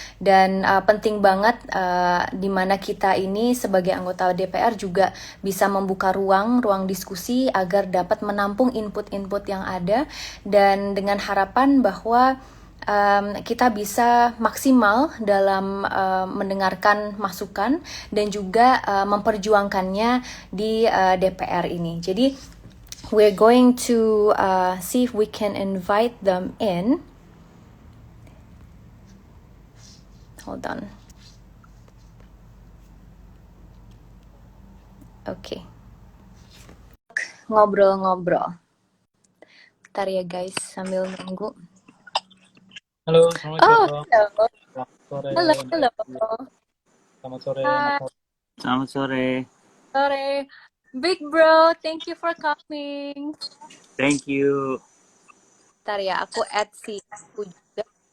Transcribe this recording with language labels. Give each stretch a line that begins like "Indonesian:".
Indonesian: Dan penting banget di mana kita ini sebagai anggota DPR juga bisa membuka ruang diskusi agar dapat menampung input-input yang ada, dan dengan harapan bahwa kita bisa maksimal dalam mendengarkan masukan dan juga memperjuangkannya di DPR ini. Jadi
English: we're going to see if we can invite them in. Hold on.
Indonesian: Okay. Ngobrol-ngobrol. Bentar ya guys, sambil nunggu. Halo, Assalamualaikum. Halo. Selamat sore. Halo. Selamat sore. Hai. Selamat sore. Sore.
English: Big bro, thank you for coming. Thank you.
Indonesian: Bentar ya, aku add si aku juga.